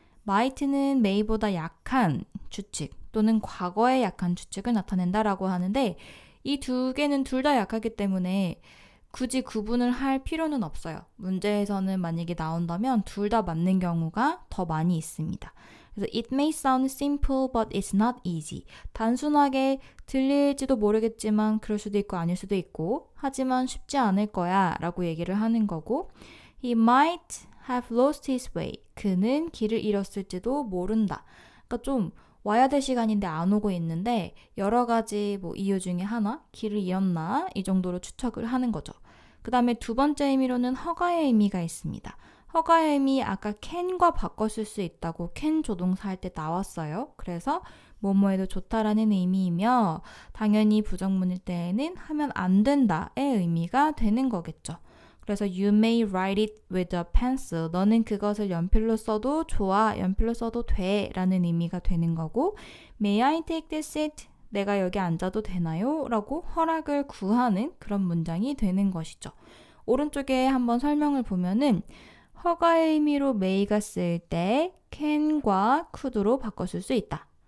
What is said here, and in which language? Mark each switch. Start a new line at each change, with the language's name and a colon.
Korean: might는 may보다 약한 추측 또는 과거에 약한 추측을 나타낸다라고 하는데 이 두 개는 둘 다 약하기 때문에 굳이 구분을 할 필요는 없어요. 문제에서는 만약에 나온다면 둘 다 맞는 경우가 더 많이 있습니다. 그래서
English: it may sound simple but it's not easy.
Korean: 단순하게 들릴지도 모르겠지만 그럴 수도 있고 아닐 수도 있고 하지만 쉽지 않을 거야 라고 얘기를 하는 거고
English: He might have lost his way.
Korean: 그는 길을 잃었을지도 모른다. 그러니까 좀 와야 될 시간인데 안 오고 있는데 여러 가지 이유 중에 하나 길을 잃었나 이 정도로 추측을 하는 거죠. 그 다음에 두 번째 의미로는 허가의 의미가 있습니다. 허가의 의미 아까 can과 바꿔 쓸 수 있다고 can 조동사 할 때 나왔어요. 그래서 뭐뭐해도 좋다라는 의미이며 당연히 부정문일 때에는 하면 안 된다의 의미가 되는 거겠죠. 그래서
English: you may write it with a pencil.
Korean: 너는 그것을 연필로 써도 좋아, 연필로 써도 돼 라는 의미가 되는 거고
English: May I take this seat?
Korean: 내가 여기 앉아도 되나요? 라고 허락을 구하는 그런 문장이 되는 것이죠. 오른쪽에 한번 설명을 보면은 허가의 의미로 may가 쓸 때 can과 could로 바꿔 쓸 수 있다.